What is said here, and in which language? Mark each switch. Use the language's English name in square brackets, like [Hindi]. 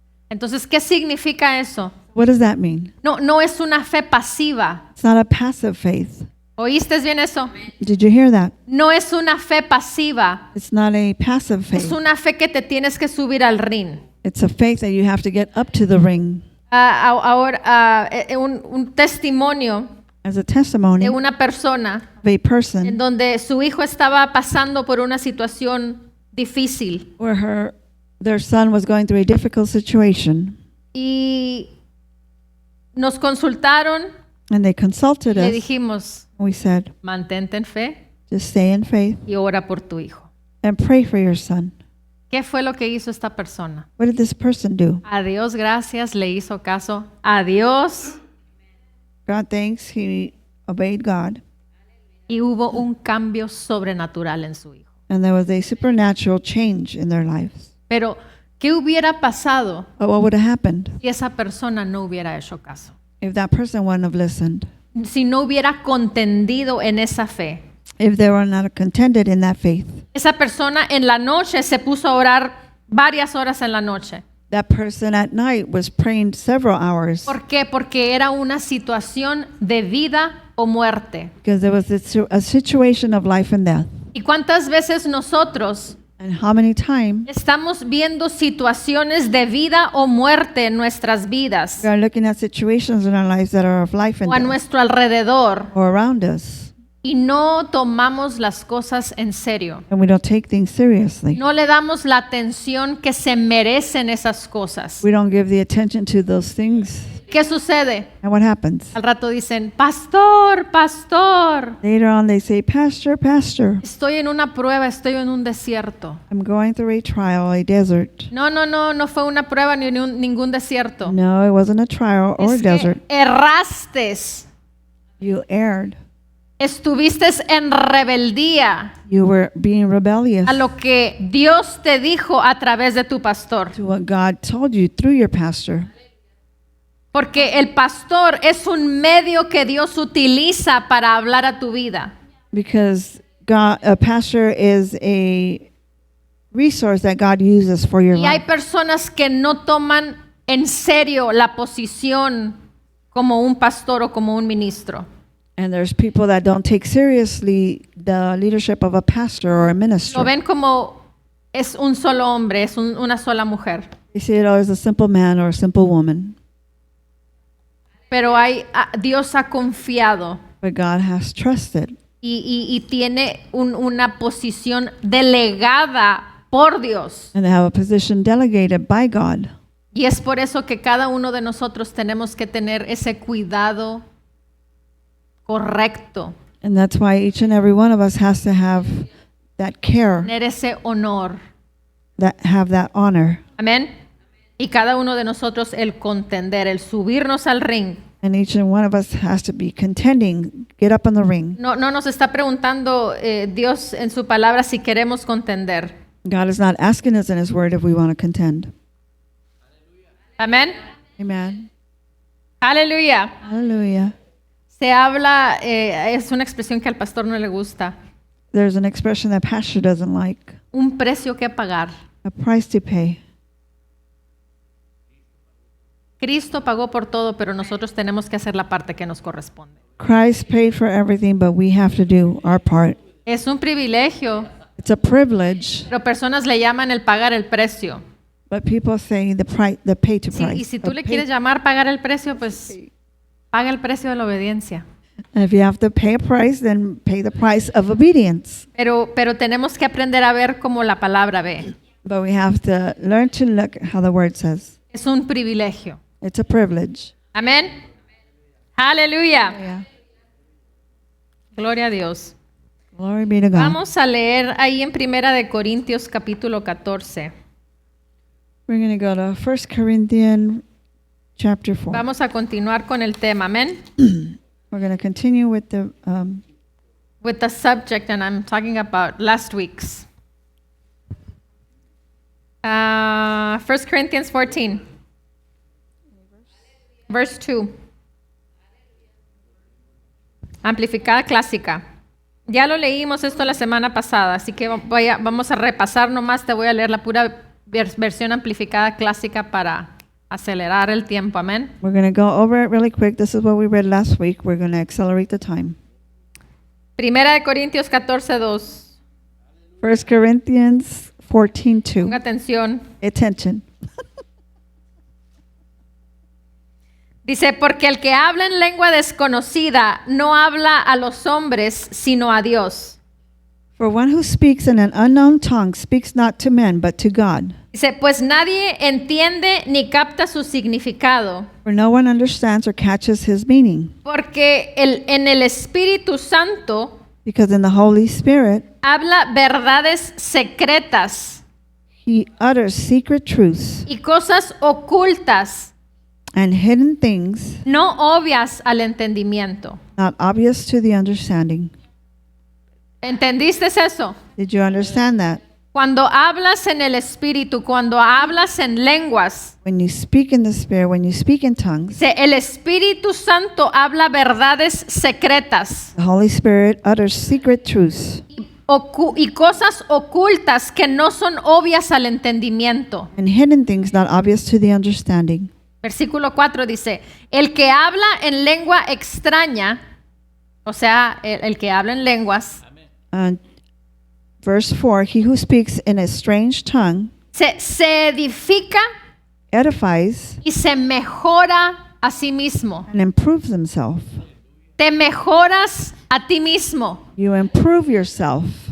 [Spanish] Entonces, ¿qué significa eso? [English] what does that mean? [Spanish] No es una fe pasiva. [English] It's not a passive faith. [Spanish] ¿Oíste bien eso? [English] Did you hear that? [Spanish] No es una fe pasiva. [English] It's not a passive [Spanish] Es [English] faith. [Spanish] una fe que te tienes que subir al ring. [English] It's a faith that you have to get up to the ring. [Spanish] Ahora, un testimonio [English] As a testimony [Spanish] de [English] of [Spanish] una persona [English] a [Spanish] en [English] person [Spanish] donde su hijo estaba pasando por una situación difícil [English] where their son was going through a difficult situation, [Spanish] y nos consultaron [English] and they consulted [Spanish] y le [English] us. [Spanish] dijimos, [English] We said, [Spanish] mantente en fe [English] just stay in faith [Spanish] y ora por tu hijo. [English] and pray for your son. [Spanish] ¿Qué fue lo que hizo esta persona? [English] What did this person do? [Spanish] A Dios gracias, le hizo caso. A Dios, [English] God thanks, he obeyed God, [Spanish] y hubo un cambio sobrenatural en su hijo. [English] and there was a supernatural change in their lives. [Spanish] Pero, ¿qué hubiera pasado [English] But what would have happened [Spanish] si esa persona no hubiera hecho caso? [English] if that person wouldn't have listened? [Spanish] Si no hubiera contendido en esa fe. [English] If they were not contended in that faith? [Spanish] Esa persona en la noche se puso a orar varias horas en la noche. [English] That person at night was praying several hours [Spanish] ¿Por qué? Porque era una situación de vida o muerte. [English] because there was a situation of life and death. [Spanish] ¿Y cuántas veces nosotros [English] And how many times [Spanish] estamos viendo situaciones de vida o muerte en nuestras vidas [English] we are looking at situations in our lives that are of life and [Spanish] o a [English] death [Spanish] nuestro alrededor [English] or around us, [Spanish] y no tomamos las cosas en serio? [English] and we don't take things seriously? [Spanish] No le damos la atención que se merecen esas cosas. [English] We don't give the attention to those things. [Spanish] ¿Qué sucede? [English] And what happens? [Spanish] Al rato dicen, pastor, pastor, [English] Later on they say, Pastor, Pastor, [Spanish] estoy en una prueba, estoy en un desierto. [English] I'm going through a trial, a desert. [Spanish] No fue una prueba ni ningún desierto. [English] No, it wasn't a trial or a [Spanish] Es [English] desert. [Spanish] que erraste, [English] You erred. [Spanish] estuviste en rebeldía [English] You were being rebellious [Spanish] a lo que Dios te dijo a través de tu pastor. [English] to what God told you through your pastor. [Spanish] Porque el pastor es un medio que Dios utiliza para hablar a tu vida. [English] Because a pastor is a resource that God uses for your [Spanish] Y hay [English] life. [Spanish] personas que no toman en serio la posición como un pastor o como un ministro. [English] And there's people that don't take seriously the leadership of a pastor or a [Spanish] Lo [English] minister. [Spanish] ven como es un solo hombre, es una sola mujer. [English] They see it as a simple man or a simple woman. [Spanish] Pero Dios ha confiado [English] But God has trusted. [Spanish] y tiene una posición delegada por Dios. [English] And they have a position delegated by God. [Spanish] Y es por eso que cada uno de nosotros tenemos que tener ese cuidado correcto, [English] And that's why each and every one of us has to have that care, [Spanish] tener ese honor. [English] have that honor. [Spanish] Amén. Y cada uno de nosotros el contender, el subirnos al ring. [English] And each and one of us has to be contending, get up on the ring. [Spanish] No nos está preguntando Dios en su palabra si queremos contender. [English] God is not asking us in His Word if we want to contend. [Spanish] Amén. [English] Amen. [Spanish] Aleluya. [English] Hallelujah. [Spanish] Se habla, es una expresión que al pastor no le gusta. [English] There's an expression that pastor doesn't like. [Spanish] Un precio que pagar. [English] A price to pay. [Spanish] Cristo pagó por todo, pero nosotros tenemos que hacer la parte que nos corresponde. [English] Christ paid for everything, but we have to do our part. [Spanish] Es un privilegio, [English] It's a privilege, [Spanish] pero personas le llaman el pagar el precio. [English] but people say the pay to [Spanish] Sí, [English] price. [Spanish] y si tú [English] the [Spanish] le [English] pay- [Spanish] quieres llamar pagar el precio, pues paga el precio de la obediencia. [English] And if you have to pay a price, then pay the price of obedience. [Spanish] Pero tenemos que aprender a ver como la palabra ve. [English] But we have to learn to look at how the word says. [Spanish] Es un privilegio. [English] It's a privilege. [Spanish] Amén. Aleluya. [English] Yeah. [Spanish] Gloria a Dios. [English] Glory be to God. [Spanish] Vamos a leer ahí en Primera de Corintios capítulo 14. [English] We're going to go to 1 Corinthians chapter 4. [Spanish] Vamos a continuar con el tema. Amén. [English] We're going to continue with the With the subject, and I'm talking about last week's. 1 Corinthians 14. Verse 2. [Spanish] Amplificada clásica. Ya lo leímos esto la semana pasada, así que vamos a repasar nomás. Te voy a leer la pura versión amplificada clásica para acelerar el tiempo. Amén. [English] we're going to go over it really quick. This is what we read last week. We're going to accelerate the time. [Spanish] Primera de Corintios 14:2. [English] 1 Corinthians 14:2. [Spanish] Ponga atención. [English] Attention. [Spanish] Dice, porque el que habla en lengua desconocida no habla a los hombres, sino a Dios. [English] For one who speaks in an unknown tongue speaks not to men, but to God. [Spanish] Dice, pues nadie entiende ni capta su significado, [English] For no one understands or catches his meaning. [Spanish] porque en el Espíritu Santo [English] Because in the Holy Spirit, [Spanish] habla verdades secretas [English] he utters secret truths [Spanish] y cosas ocultas, [English] and hidden things [Spanish] no obvias al entendimiento. [English] not obvious to the understanding. [Spanish] ¿Entendiste eso? [English] Did you understand that? [Spanish] Cuando hablas en el Espíritu, cuando hablas en lenguas, [English] When you speak in the Spirit, when you speak in tongues, [Spanish] dice, el Espíritu Santo habla verdades secretas [English] the Holy Spirit utters secret truths [Spanish] y cosas ocultas que no son obvias al entendimiento. [English] and hidden things not obvious to the understanding. [Spanish] Versículo 4 dice, el que habla en lengua extraña, o sea, el que habla en lenguas, [English] And verse 4, he who speaks in a strange tongue [Spanish] se edifica [English] edifies [Spanish] y se mejora a sí mismo. [English] and improves himself. [Spanish] Te mejoras a ti mismo. [English] You improve yourself.